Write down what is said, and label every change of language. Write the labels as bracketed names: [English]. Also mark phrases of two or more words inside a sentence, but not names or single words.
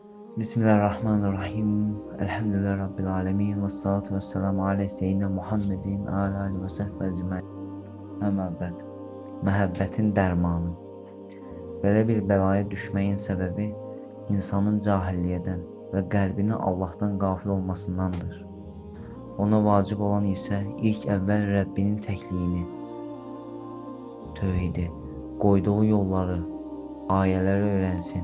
[Arabic] بسم الله الرحمن الرحيم. الحمد لله رب العالمين. والصلاة والسلام على سيدنا محمد وعلى آله وصحبه أجمعين. أما بعد. [Azerbaijani] Məhəbbətin dərmanı. Belə bir bəlaya düşməyin səbəbi insanın cahilliyyədən və qəlbinin Allahdan qafil olmasındandır. Ona vacib olan isə ilk əvvəl Rəbbinin təkliyini, tövhidi, qoyduğu yolları, ayələri öyrənsin.